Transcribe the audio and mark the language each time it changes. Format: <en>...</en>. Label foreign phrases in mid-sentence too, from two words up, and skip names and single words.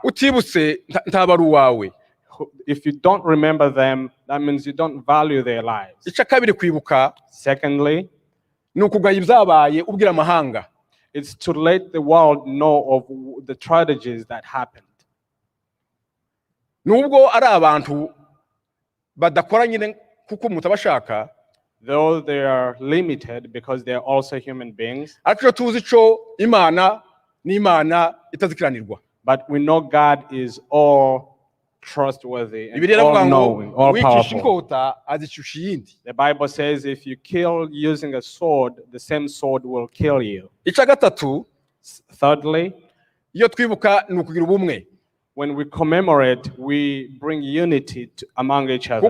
<rw>Utibutse ntabari uwawe.</rw> <en>If you don't remember them, that means you don't value their lives.</en> <rw>Icya kabiri kwibuka.</rw> <en>Secondly,</en> <rw>ni ukugaya ibyabaye ubwira amahanga.</rw> <en>It's to let the world know of the tragedies that happened.</en> <rw>Nubwo ari abantu badakora nyine kuko mutabashaka,</rw> <en>though they are limited because they are also human beings.</en> <rw>Ariko tuzi ico Imana ni Imana itazikiranirwa.</rw> <en>But we know God is all trustworthy and all-knowing, all-powerful. The Bible says if you kill using a sword, the same sword will kill you. Thirdly, when we commemorate, we bring unity among each other.</en>